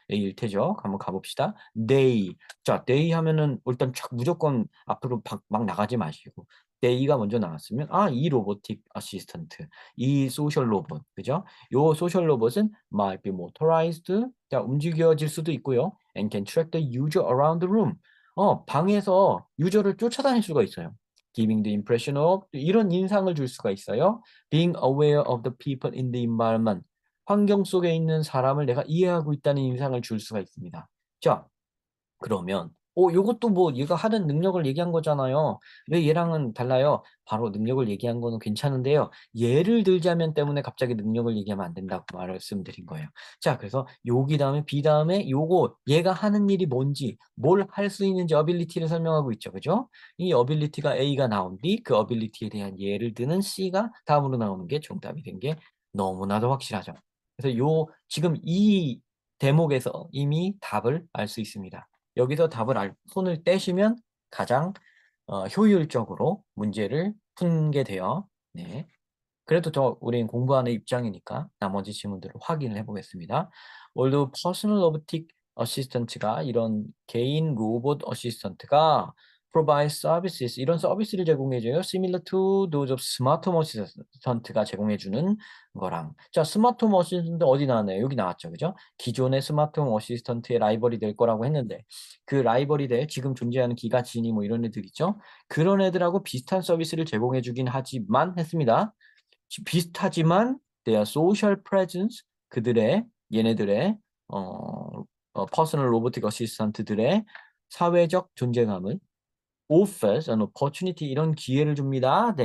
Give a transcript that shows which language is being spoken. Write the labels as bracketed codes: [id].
[ko] A일 테죠. 한번 가봅시다. They. 자, they 하면은 일단 무조건 앞으로 막 나가지 마시고. they가 먼저 나왔으면 이 로보틱 어시스턴트, 이 소셜 로봇, 그죠? 요 소셜 로봇은 [en] might be motorized. [ko] 자, 움직여질 수도 있고요. [en] and can track the user around the room. [ko] 방에서 유저를 쫓아다닐 수가 있어요. [en] giving the impression of [ko] 이런 인상을 줄 수가 있어요. [en] being aware of the people in the environment. [ko] 환경 속에 있는 사람을 내가 이해하고 있다는 인상을 줄 수가 있습니다. 자, 그러면 요것도 뭐 얘가 하는 능력을 얘기한 거잖아요. 왜 얘랑은 달라요? 바로 능력을 얘기한 거는 괜찮은데요. 예를 들자면 때문에 갑자기 능력을 얘기하면 안 된다고 말씀드린 거예요. 자, 그래서 여기 다음에 B 다음에 요거 얘가 하는 일이 뭔지 뭘 할 수 있는지 어빌리티를 설명하고 있죠. 그죠? 이 어빌리티가 A가 나온 뒤 그 어빌리티에 대한 예를 드는 C가 다음으로 나오는 게 정답이 된 게 너무나도 확실하죠. 그래서 지금 이 대목에서 이미 답을 알 수 있습니다. 여기서 손을 떼시면 가장 효율적으로 문제를 푼게 돼요. 네. 그래도 우린 공부하는 입장이니까 나머지 질문들을 확인을 해 보겠습니다. [en] Although personal robotic assistant [ko] 가 이런 개인 로봇 어시스턴트가 [en] provide services [ko] 이런 서비스를 제공해 줘요. [en] Similar to those of smart home assistant가 [ko] 제공해 주는 거랑. 자, 스마트 홈 어시스턴트 어디 나왔나요? 여기 나왔죠. 그죠? 기존의 스마트 홈 어시스턴트의 라이벌이 될 거라고 했는데 그 라이벌이 될 지금 존재하는 기가 지니 뭐 이런 애들 있죠? 그런 애들하고 비슷한 서비스를 제공해 주긴 하지만 했습니다. 비슷하지만 [en] their social presence [ko] 얘네들의 퍼스널 로보틱 어시스턴트들의 사회적 존재감을 [en] offers an opportunity [ko] 이런 기회를 줍니다.